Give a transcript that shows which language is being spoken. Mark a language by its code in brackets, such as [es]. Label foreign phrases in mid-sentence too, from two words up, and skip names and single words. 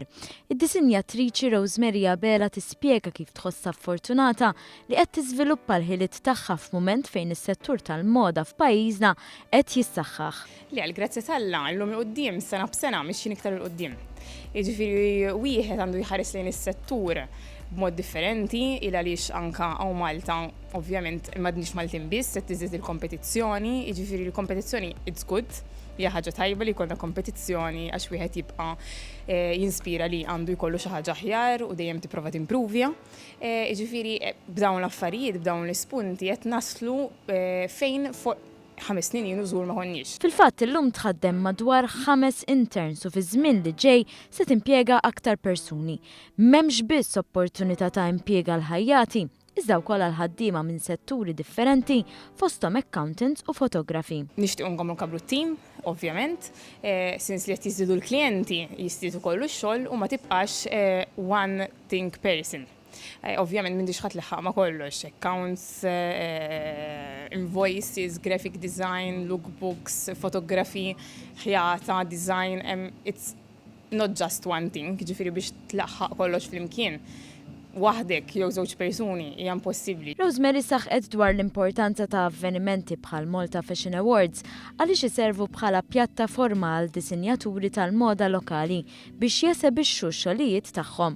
[mt] Id-disinjatriċi Rose Marie Abela tispjega kif tħossha fortunata li qed tiżviluppa l-ħiliet tagħha f'mument fejn is-settur tal-moda f'pajjiżna qed jissaħħaħ. Li għall-grazzi tal-Alla llum il-qudiem sena b'sena mixjin iktar il-qudiem. Jiġifieri wieħed għandu jħares lejn is-settur b'mod differenti il għaliex anka hawn Malta ovvjament m'għadniex Maltin biss qed tiżdied il-kompetizzjoni, jiġifieri l-kompetizzjoni [en] it's good. [mt] Hija ħaġa tajba li jkollna kompetizzjoni għax wieħed jibqa' jinspira li għandu jkollu xi ħaġa aħjar u dejjem tipprova timprovja. Jiġifieri b'dawn l-affarijiet, b'dawn l-ispunti qed naslu fejn 5 snin ilu żgur ma konniex. Fil-fatt illum tħaddem madwar 5 interns u fi żmien li ġej se timpjega aktar persuni. M'hemmx biss opportunità ta' impjieg għal ħajjati, iżda wkoll għal ħaddiema minn setturi differenti fosthom accountants u fotografi. Nixtiequ nkomplu nkabru t-tim, ovvjament, since li qed jiżdiedu l-klijenti jiżdiedu kollu x-xogħol u ma tibqax [en] one thing person. [mt] Ovvjament m'għandix ħadd liħaq ma' kollox, [en] accounts, invoices, graphic design, lookbooks, [mt] fotografi, ħjata, [en] design, it's not just one thing, [mt] ġifieri biex tlaħħaq kollox flimkien. Waħdek jew żewġ persuni hija impossibbli. Rose Marie saħqet dwar l-importanza ta' avvenimenti bħal Malta Fashion Awards għaliex iservu bħala pjattaforma għal disinjaturi tal-moda lokali biex jesebixxu x-xogħlijiet tagħhom.